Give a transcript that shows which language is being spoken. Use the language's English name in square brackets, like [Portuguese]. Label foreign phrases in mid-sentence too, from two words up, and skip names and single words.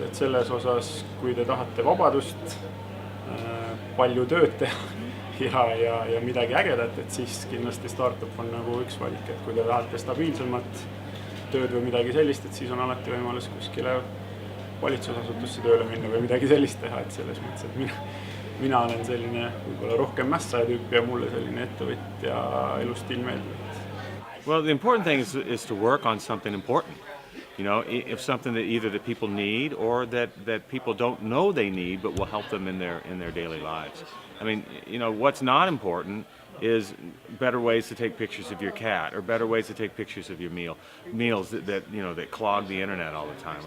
[Estonian] Et selles osas, kui te tahate vabadust, palju tööd teha ja midagi ägedat, et siis kindlasti startup on nagu üks valik. Et kui te tahate stabiilsemat tööd või midagi sellist, et siis on alati võimalus kuskile valitsusasutusse tööle minna või midagi sellist teha, et selles mõttes, et mina olen selline võib-olla rohkem mässaja tüüp ja mulle selline ettevõtja elustiil meeldib. [English] Well, the important thing is to work on something important. You know, if something that either that people need or that people don't know they need but will help them in their daily lives. I mean, you know, what's not important is better ways to take pictures of your cat or better ways to take pictures of your meals that clog the internet all the time.